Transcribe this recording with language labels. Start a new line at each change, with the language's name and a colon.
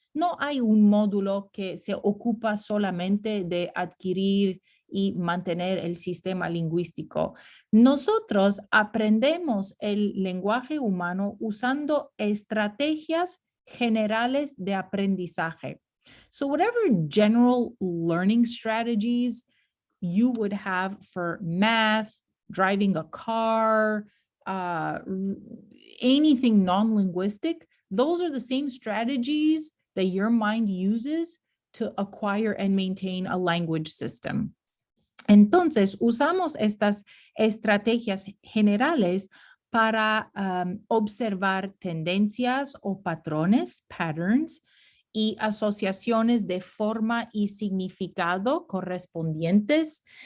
Spanish: no hay un módulo que se ocupa solamente de adquirir y mantener el sistema lingüístico. Nosotros aprendemos el lenguaje humano usando estrategias generales de aprendizaje.
English: So whatever general learning strategies you would have for math, driving a car, uh, anything non-linguistic, those are the same strategies that your mind uses to acquire and maintain a language system.
Spanish: Entonces, usamos estas estrategias generales para observar tendencias o patrones, patterns, y asociaciones de forma y significado correspondientes.